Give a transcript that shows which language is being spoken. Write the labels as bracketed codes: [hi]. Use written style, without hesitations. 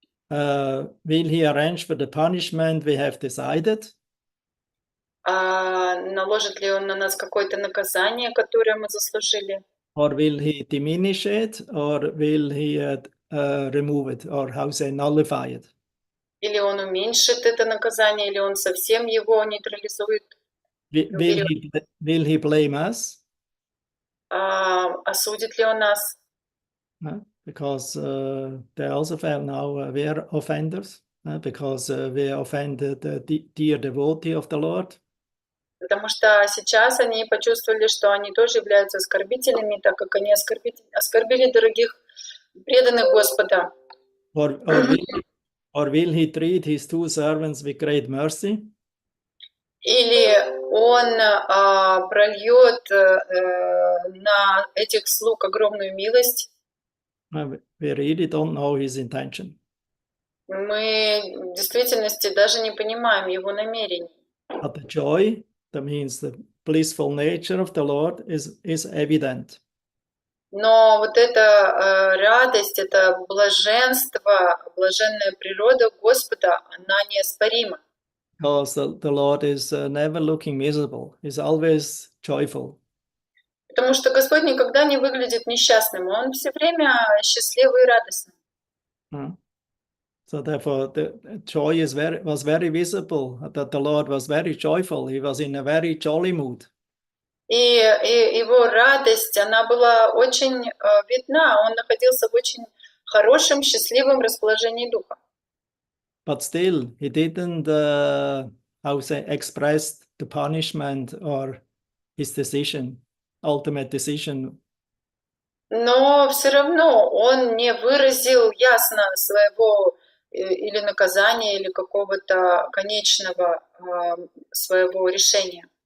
[en] Will He arrange for the punishment we have decided? [ru] Наложит ли Он на нас какое-то наказание, которое мы заслужили? [en] Or will He diminish it? Or will He remove it? Or how say nullify it? [ru] Или Он уменьшит это наказание, или Он совсем его нейтрализует? [en] Will He blame us? [ru] Осудит ли Он нас? [en] Because they also found now we're offenders, because we offended the dear devotee of the Lord. [ru] Потому что сейчас они почувствовали, что они тоже являются оскорбителями, так как они оскорбили дорогих преданных Господа. [en] Or will He treat His two servants with great mercy? [ru] Или Он прольет на этих слуг огромную милость? [en] We really don't know His intention. [ru] Мы в действительности даже не понимаем Его намерений. [en] But the joy, that means the blissful nature of the Lord, is evident. [ru] Но вот эта радость, это блаженство, блаженная природа Господа, она неоспорима. [en] Because the Lord is never looking miserable. He's always joyful. [ru] Потому что Господь никогда не выглядит несчастным, Он все время счастливый и радостный. [en] So therefore, the joy was very visible. That the Lord was very joyful. He was in a very jolly mood. [ru] И Его радость, она была очень видна. Он находился в очень хорошем, счастливом расположении духа. [en] But still, he didn't, express the punishment or his decision, ultimate decision. [ru] Но все равно он не выразил ясно своего или наказания, или какого-то конечного своего решения.